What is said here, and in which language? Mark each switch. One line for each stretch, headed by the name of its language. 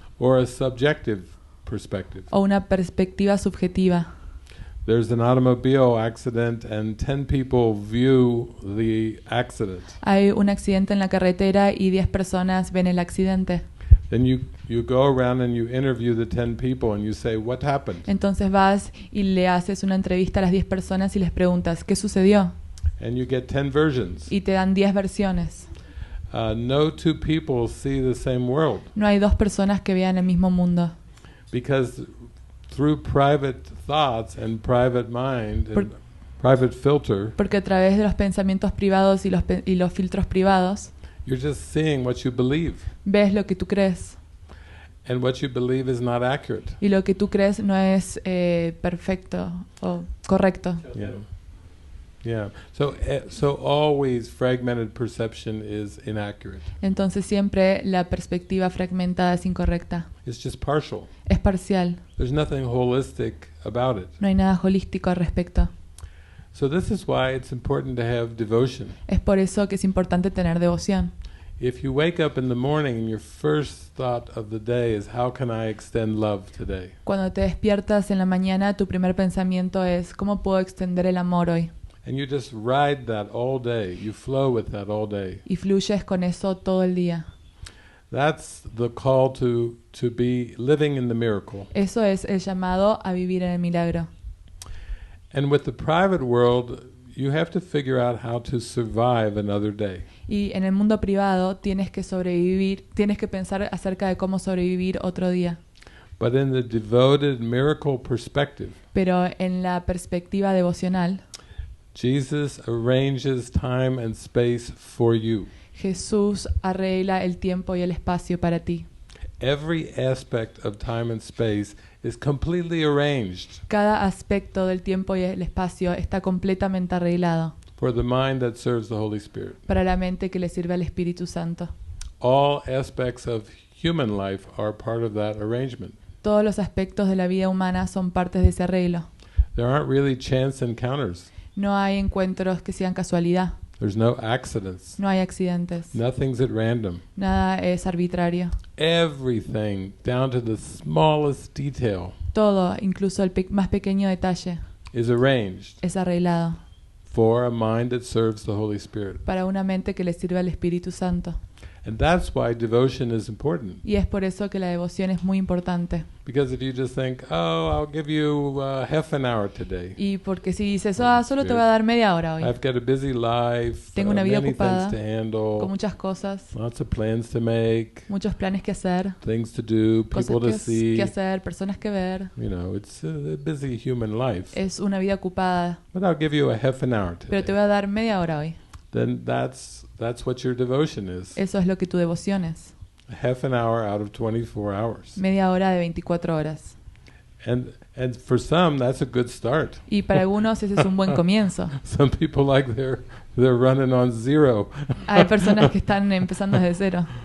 English: or a subjective perspective.
Spanish: o una perspectiva subjetiva.
English: There's an automobile accident and 10 people view the accident.
Spanish: Hay un accidente en la carretera y 10 personas ven el accidente.
English: Then you go around and you interview the 10 people and you say, what happened?
Spanish: Entonces vas y le haces una entrevista a las 10 personas y les preguntas, ¿qué sucedió?
English: And you get 10 versions.
Spanish: Y te dan 10 versiones.
English: No two people see the same world.
Spanish: No hay dos personas que vean el mismo mundo.
English: Because through private thoughts and private mind and private filter,
Spanish: Porque a través de los pensamientos privados y los filtros privados,
English: you're just seeing what you believe.
Spanish: ves lo que tú crees.
English: And what you believe is not accurate.
Spanish: Y lo que tú crees no es perfecto o correcto.
English: Yeah. Yeah. So always fragmented perception is inaccurate.
Spanish: Entonces siempre la perspectiva fragmentada es incorrecta.
English: It's just partial.
Spanish: Es parcial.
English: There's nothing holistic about it.
Spanish: No hay nada holístico al respecto.
English: So this is why it's important to have devotion.
Spanish: Es por eso que es importante tener devoción.
English: If you wake up in the morning and your first thought of the day is how can I extend love today?
Spanish: Cuando te despiertas en la mañana, tu primer pensamiento es ¿cómo puedo extender el amor hoy?
English: And you just ride that all day. You flow with that all day.
Spanish: Y fluyes con eso todo el día.
English: That's the call to be living in the miracle.
Spanish: Eso es el llamado a vivir en el milagro.
English: And with the private world, you have to figure out how to survive another day.
Spanish: Y en el mundo privado tienes que sobrevivir, tienes que pensar acerca de cómo sobrevivir otro día.
English: But in the devoted miracle perspective,
Spanish: Pero en la perspectiva devocional,
English: Jesus arranges time and space for you.
Spanish: Jesús arregla el tiempo y el espacio para ti.
English: Every aspect of time and space is completely arranged
Spanish: Cada aspecto del tiempo y el espacio está completamente arreglado
English: for the mind that serves the Holy Spirit.
Spanish: para la mente que le sirve al Espíritu Santo.
English: All aspects of human life are part of that arrangement.
Spanish: Todos los aspectos de la vida humana son partes de ese arreglo.
English: There aren't really chance encounters.
Spanish: No hay encuentros que sean casualidad.
English: There's no accidents.
Spanish: No hay accidentes.
English: Nothing's at random.
Spanish: Nada es arbitrario.
English: Everything, down to the smallest detail,
Spanish: Todo, incluso el más pequeño detalle,
English: is arranged
Spanish: es arreglado
English: for a mind that serves the Holy Spirit.
Spanish: para una mente que le sirve al Espíritu Santo.
English: And that's why devotion is important.
Spanish: Y es por eso que la devoción es muy importante.
English: Because if you just think, oh, I'll give you half an hour today.
Spanish: Y porque si dices, solo te voy a dar media hora hoy.
English: I've got a busy life,
Spanish: Tengo una vida
English: many
Spanish: ocupada,
English: things to handle,
Spanish: con muchas cosas,
English: lots of plans to make,
Spanish: muchos planes que hacer,
English: things to do,
Spanish: cosas
English: people to see.
Spanish: que hacer, personas que ver.
English: You know, it's a busy human life.
Spanish: Es una vida ocupada.
English: But I'll give you a half an hour
Spanish: Pero te
English: today.
Spanish: voy a dar media hora hoy.
English: Then that's what your devotion is.
Spanish: Eso es lo que tu devoción es.
English: A half an hour out of 24 hours.
Spanish: Media hora de 24 horas.
English: And for some, that's a good start.
Spanish: Y para algunos ese es un buen comienzo.
English: Some people like they're running on zero.
Spanish: Hay personas que están empezando desde cero.